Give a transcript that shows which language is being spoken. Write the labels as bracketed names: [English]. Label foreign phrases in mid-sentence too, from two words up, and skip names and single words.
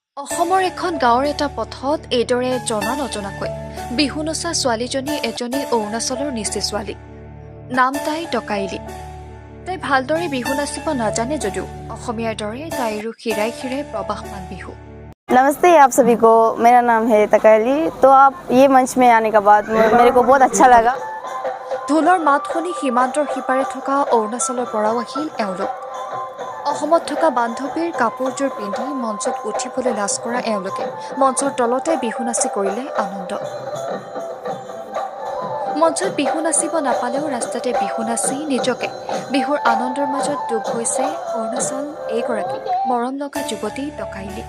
[Assamese] অসমৰ এখন গাঁৱৰ এটা পথত এইদৰে জনা নজনাকৈ বিহু নচা ছোৱালীজনী এজনী অৰুণাচলৰ নিচে ছোৱালী। নাম তাই টকাইলি। তাই ভালদৰে বিহু নাচিব নাজানে যদিও অসমীয়াৰ দৰে তাইৰো শিৰাই শিৰাই প্ৰবাহমান বিহু। [Hindi] नमस्ते आप सभी को, मेरा नाम है तकायली। तो आप ये मंच में आने के बाद मेरे को बहुत अच्छा लगा। [Assamese] ঢোলৰ মাত শুনি সীমান্তৰ সিপাৰে থকা অৰুণাচলৰ পৰাও আহিল এওঁলোক। অসমত থকা বান্ধৱীৰ কাপোৰযোৰ পিন্ধি মঞ্চত উঠিবলৈ লাজ কৰা এওঁলোকে মঞ্চৰ তলতে বিহু নাচি কৰিলে আনন্দ। মঞ্চত বিহু নাচিব নাপালেও ৰাস্তাতে বিহু নাচি নিজকে বিহুৰ আনন্দৰ মাজত ডুব গৈছে অৰুণাচল এইগৰাকী মৰম লগা যুৱতী টকাইলি।